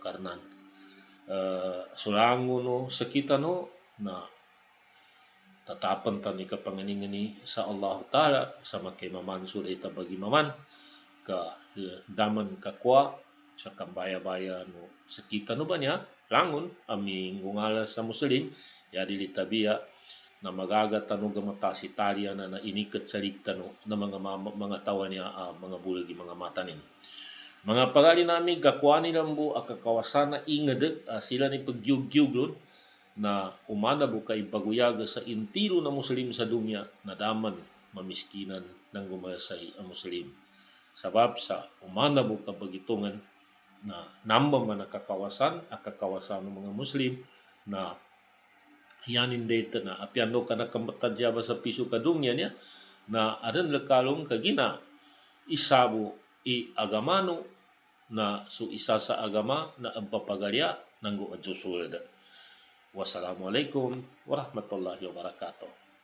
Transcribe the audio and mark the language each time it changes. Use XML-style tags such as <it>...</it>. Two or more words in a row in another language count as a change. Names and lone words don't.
<mdh>karnan sulango no sakita no na tatapan tani kapanganingani sa Allah Ta'ala sama kay mamansur ita bagi maman ka daman kakwa sa kambaya-baya no sakita no ba niya langon aming ngungala sa Muslim ya dili tabiya na magagata no gamata si Italia na inikat sa no na mga tawa niya mga bulagi mga matanin. Mga pagali namin kakuani lang bu akakawasana ingad sila ni pagyug-gyuglon na umana bu kay paguyaga sa intiro na Muslim sa dunya na daman mamiskinan ng gumayasay ang Muslim. Sabab sa umana bu kapagitungan na namba man akakawasan ng mga Muslim na yanin data na apiano ka na kamatadya ba sa piso kadunya niya na adan lakalong kagina isabo agamano na so isa sa agama na ang papagalya ng Diyos.</mdh> <ar>Wassalamualaikum warahmatullahi wabarakatuh.</ar>